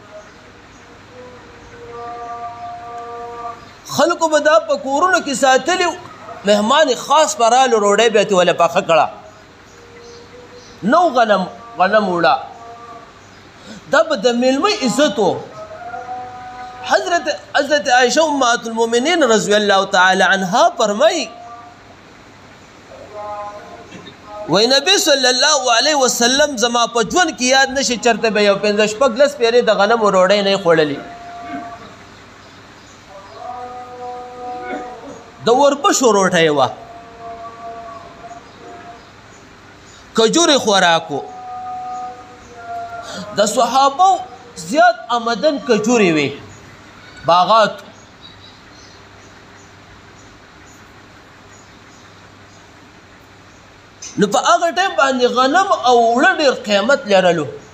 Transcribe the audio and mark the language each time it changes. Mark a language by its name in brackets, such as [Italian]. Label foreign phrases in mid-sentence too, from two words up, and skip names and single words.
[Pashto] خلکو به دا په کورونو کې ساتلي مهمان خاص به رالو روډۍ به یې ورله پخه کړه نو غنم اوړه دا به د میلمه عزت و حضرت عائشہ [Arabic] امہات المؤمنین رضی اللہ تعالی عنہا [Pashto] فرمائی وی نبی [Arabic] صلی اللہ علیہ وسلم [Pashto] زما په ژوند کې یاد نشي چرته به یو 15 شپږ لس پیرې د غنم وروړۍ نه خوړلې د وربشو روټۍ وه کجورې خوراکو د صحابو زیات آمدن کجورې وې باغات نو په هغه ټایم باندې غنم او اوړه ډېر قیمت لرلو